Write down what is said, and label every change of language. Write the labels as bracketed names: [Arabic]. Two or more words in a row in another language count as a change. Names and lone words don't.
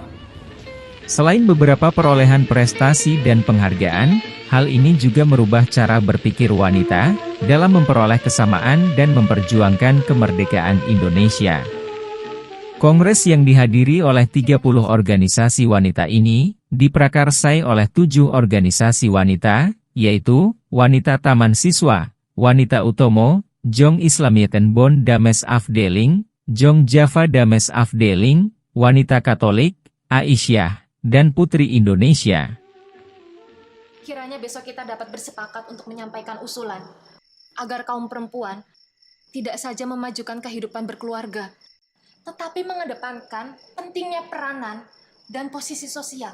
[Indonesian] Selain beberapa perolehan prestasi dan penghargaan, hal ini juga merubah cara berpikir wanita dalam memperoleh kesamaan dan memperjuangkan kemerdekaan Indonesia. Kongres yang dihadiri oleh 30 organisasi wanita ini, diprakarsai oleh 7 organisasi wanita, yaitu Wanita Taman Siswa, Wanita Utomo, Jong Islamiyeten Bond Dames Afdeling, Jong Java Dames Afdeling, Wanita Katolik, Aisyah, dan Putri Indonesia. Kiranya besok kita dapat bersepakat untuk menyampaikan usulan agar kaum perempuan tidak saja memajukan kehidupan berkeluarga, tetapi mengedepankan pentingnya peranan dan posisi sosial.